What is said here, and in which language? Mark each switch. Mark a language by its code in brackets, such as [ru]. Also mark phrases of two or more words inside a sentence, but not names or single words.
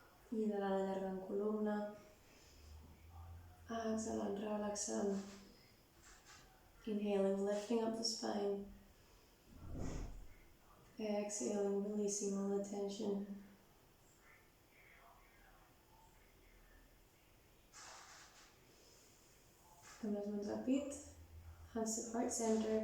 [ca] Inhalant, allargant columna. Exhalant, relaxant. [en] Inhaling, lifting up the spine. Exhaling, releasing all the tension. [ca] Amb les mans al pit, [en] hands to heart center.